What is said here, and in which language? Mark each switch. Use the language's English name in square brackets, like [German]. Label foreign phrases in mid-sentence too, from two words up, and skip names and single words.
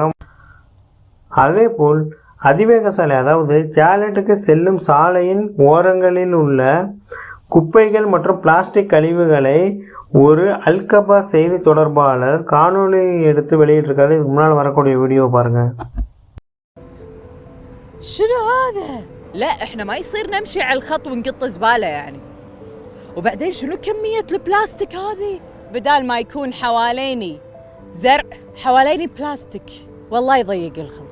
[Tamil] அதேபோல் அதிவேக சாலை, அதாவது சாலட்டுக்கு செல்லும் சாலையின் ஓரங்களில் உள்ள குப்பைகள் மற்றும் பிளாஸ்டிக் கழிவுகளை ஒரு அல்கபா செய்தி தொடர்பாளர் காணொளி எடுத்து வெளியிட்டிருக்காரு. இதுக்கு முன்னால் வரக்கூடிய வீடியோ பாருங்க. [Arabic] شنو هذا؟ لا احنا ما يصير نمشي على الخط ونقط زبالة يعني. وبعدين شنو كمية البلاستيك هذه؟ بدال ما يكون حواليني زرع حواليني بلاستيك، والله يضيق الخلق.